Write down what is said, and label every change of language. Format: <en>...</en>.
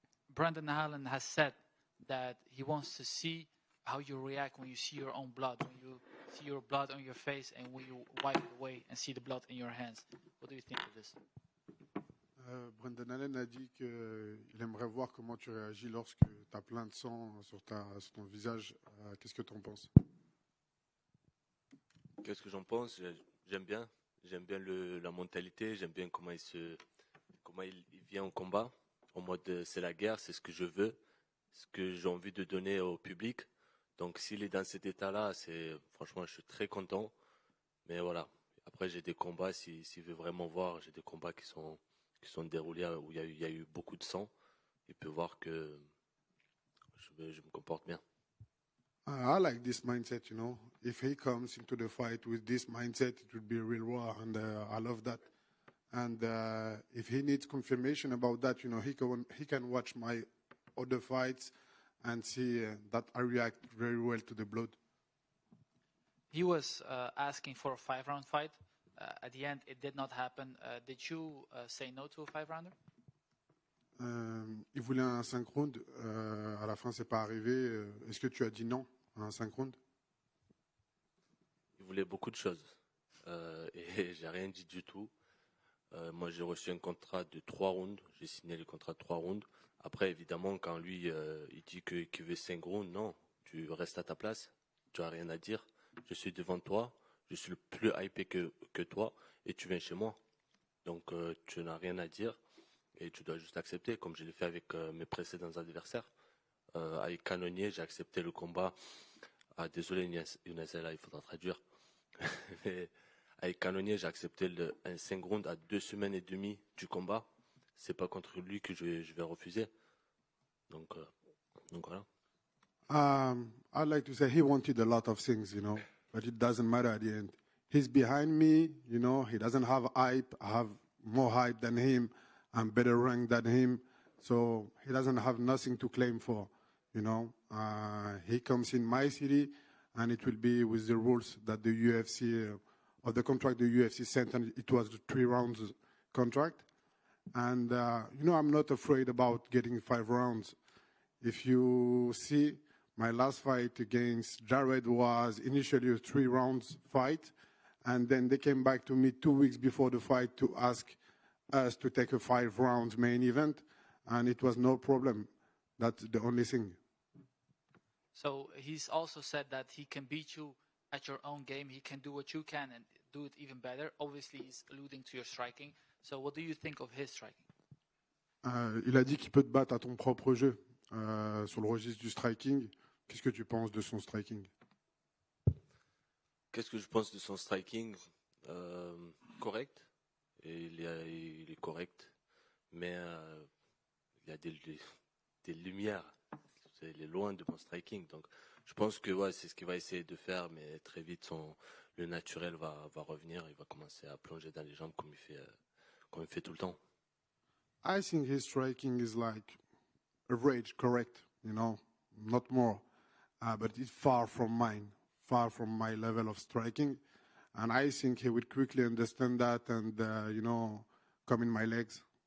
<en>Brendan Allen has said that he wants to see how you react when you see your own blood, when you see your blood on your face and when you wipe it away and see the blood in your hands. What do you think of this?</en> <fr>Brendan Allen a dit qu'il aimerait voir comment tu réagis lorsque tu as plein de sang sur ton visage. Qu'est-ce que tu en penses? Qu'est-ce que j'en pense? J'aime bien la mentalité, j'aime bien comment il vient au combat, en mode c'est la guerre, c'est ce que je veux, ce que j'ai envie de donner au public. Donc s'il est dans cet état-là, franchement je suis très content. Mais voilà, après j'ai des combats, s'il veut vraiment voir, j'ai des combats qui sont déroulés où il y a eu beaucoup de sang. Il peut voir que je me comporte bien.</fr> <en>I like this mindset, you know. If he comes into the fight with this mindset, it would be a real war, and I love that. And if he needs confirmation about that, you know, he can watch my other fights and see that I react very well to the blood. He was asking for a 5-round fight. At the end, it did not happen. Did you say no to a 5-rounder?</en> <fr>Il voulait un 5 rounds. À la fin, c'est pas arrivé. Est-ce que tu as dit non à un 5 rounds? Il voulait beaucoup de choses. Et j'ai rien dit du tout. Moi, j'ai reçu un contrat de 3 rounds. J'ai signé le contrat de 3 rounds. Après, évidemment, quand lui, il dit qu'il veut 5 rounds, non. Tu restes à ta place. Tu n'as rien à dire. Je suis devant toi. Je suis le plus hypé que toi. Et tu viens chez moi. Donc, tu n'as rien à dire. Et tu dois juste accepter, comme je l'ai fait avec mes précédents adversaires. Avec Canonnier, j'ai accepté le combat. Ah, désolé, Younes, là, il faudra traduire. Mais avec Canonnier, j'ai accepté un 5 rounds à 2 semaines et demie du combat. C'est pas contre lui que je vais refuser. Donc voilà.</fr> <en>I'd like to say he wanted a lot of things, you know, but it doesn't matter at the end. He's behind me, you know, he doesn't have hype. I have more hype than him. I'm better ranked than him. So he doesn't have nothing to claim for, you know. He comes in my city, and it will be with the rules that the UFC, or the contract the UFC sent, and it was a 3 rounds contract. And, you know, I'm not afraid about getting 5 rounds. If you see, my last fight against Jared was initially a 3 rounds fight, and then they came back to me 2 weeks before the fight to ask us to take a 5 rounds main event, and it was no problem. That's the only thing. So he's also said that he can beat you at your own game. He can do what you can and do it even better. Obviously, he's alluding to your striking. So what do you think of his striking?</en> <fr>Il a dit qu'il peut te battre à ton propre jeu sur le registre du striking. Qu'est-ce que tu penses de son striking? Qu'est-ce que je pense de son striking? Correct. Et il est correct. Mais il y a des lumières. Il est loin de mon striking. Donc je pense que ouais, c'est ce qu'il va essayer de faire. Mais très vite, le naturel va revenir. Il va commencer à plonger dans les jambes comme il fait tout le temps.</fr> <en>I think his striking is like average, correct, you know, not more. But it's far from mine, far from my level of striking. And I think he would quickly understand that and, you know, come in my legs.</en>